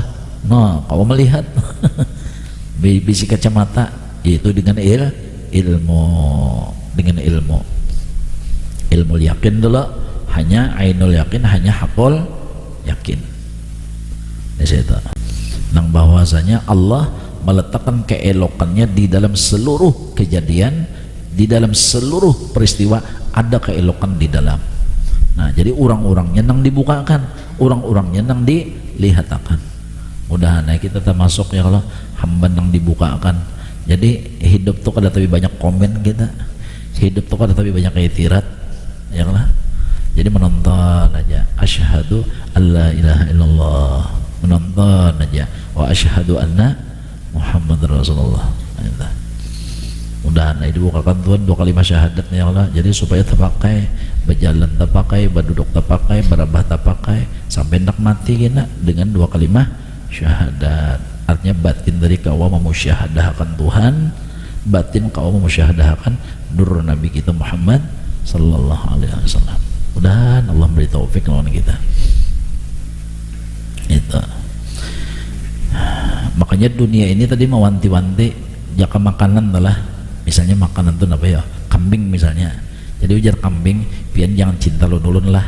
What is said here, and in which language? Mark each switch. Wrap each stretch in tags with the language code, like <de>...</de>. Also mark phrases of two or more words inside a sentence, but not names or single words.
<bjn>No, kau melihat bisi kacamata, yaitu dengan ilmu, dengan ilmu yakin dulu. Hanya ainul yakin, hanya hakul yakin. Di situ. Nang bahwasanya Allah meletakkan keelokannya di dalam seluruh kejadian, di dalam seluruh peristiwa ada keelokan di dalam. Nah, jadi orang-orangnya nang dibukakan, orang-orangnya nang dilihatkan. Mudah-mudahan kita termasuk</bjn> <ar>يا الله</ar> <bjn>hamba nang dibukakan. Jadi hidup tuh kada tapi banyak komen kita, hidup tuh kada tapi banyak itirat,</bjn> <ar>يا الله.</ar> <bjn>Jadi menonton aja,</bjn> <ar>أشهد أن لا إله إلا الله,</ar> <bjn>menonton aja,</bjn> <ar>وأشهد أن محمد رسول الله.</ar> <bjn>Mudah-mudahan dibukakan Tuhan 2 kalimat syahadatnya</bjn> <ar>يا الله.</ar> <bjn>Jadi supaya terpakai, berjalan terpakai, berduduk terpakai, berabah terpakai, sampai hendak mati kena dengan 2 kalimat syahadat. Artinya batin dari kau memusyahadahkan Tuhan, batin kau memusyahadahkan nur Nabi kita Muhammad</bjn> <ar>صلى الله عليه وسلم.</ar> <bjn>Mudah-mudahan Allah beri taufik lawan kita. Itu. Makanya dunia ini tadi mewanti-wanti jaka makanan adalah, misalnya makanan itu apa ya? Kambing misalnya. Jadi ujar kambing, pian jangan cinta ulun lah.</bjn>